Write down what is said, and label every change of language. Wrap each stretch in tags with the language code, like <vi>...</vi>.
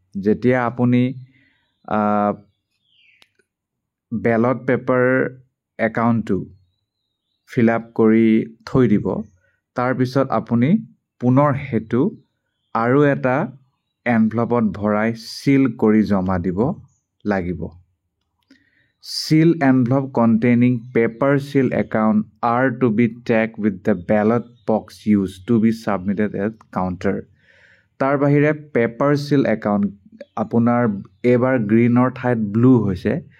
<as>যেতিয়া আপুনি ballot paper একাউণ্টটো ফিল আপ কৰি থৈ দিব, তাৰপিছত আপুনি পুনৰ সেইটো আৰু এটা এনভেলপত ভৰাই চিল কৰি জমা দিব লাগিব।</as> <en>Seal envelope containing paper seal account are to be tagged with the ballot box used to be submitted at counter.</en> <as>তাৰ বাহিৰে পেপাৰ চিল একাউণ্ট আপোনাৰ এইবাৰ গ্ৰীণৰ ঠাইত ব্লু হৈছে।</as>